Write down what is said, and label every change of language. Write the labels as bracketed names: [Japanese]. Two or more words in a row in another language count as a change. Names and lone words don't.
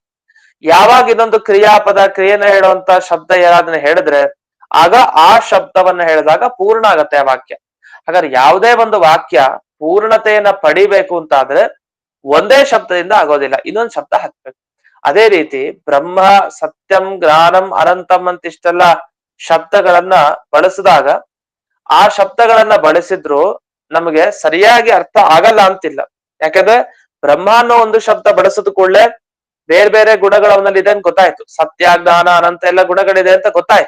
[Kannada] ಯಾವಾಗ ಇನ್ನೊಂದು ಕ್ರಿಯಾಪದ ಕ್ರಿಯೆನ ಹೇಳುವಂತ ಶಬ್ದ ಯಾರಾದನ್ನ ಹೇಳಿದ್ರೆ ಆಗ ಆ ಶಬ್ದವನ್ನ ಹೇಳಿದಾಗ ಪೂರ್ಣ ಆಗತ್ತೆ ಆ ವಾಕ್ಯ. ಹಾಗಾದ್ರೆ ಯಾವುದೇ ಒಂದು ವಾಕ್ಯ ಪೂರ್ಣತೆಯನ್ನ ಪಡಿಬೇಕು ಅಂತ ಆದ್ರೆ ಒಂದೇ ಶಬ್ದದಿಂದ ಆಗೋದಿಲ್ಲ, ಇನ್ನೊಂದು ಶಬ್ದ ಹಾಕ್ಬೇಕು. ಅದೇ ರೀತಿ [Sanskrit] ಬ್ರಹ್ಮ, ಸತ್ಯಂ, ಜ್ಞಾನಂ, ಅನಂತಂ [Kannada] ಅಂತ ಇಷ್ಟೆಲ್ಲ ಶಬ್ದಗಳನ್ನ ಬಳಸಿದಾಗ ಆ ಶಬ್ದಗಳನ್ನ ಬಳಸಿದ್ರು ನಮಗೆ ಸರಿಯಾಗಿ ಅರ್ಥ ಆಗಲ್ಲ ಅಂತಿಲ್ಲ. ಯಾಕಂದ್ರೆ ಬ್ರಹ್ಮ ಅನ್ನೋ ಒಂದು ಶಬ್ದ ಬಳಸಿದ ಕೂಡಲೇ ಬೇರೆ ಬೇರೆ ಗುಣಗಳು ಅವನಲ್ಲಿ ಇದೆ ಅಂತ ಗೊತ್ತಾಯ್ತು. ಸತ್ಯ, ಜ್ಞಾನ, ಅನಂತ ಎಲ್ಲ ಗುಣಗಳಿದೆ ಅಂತ ಗೊತ್ತಾಯ್ತು.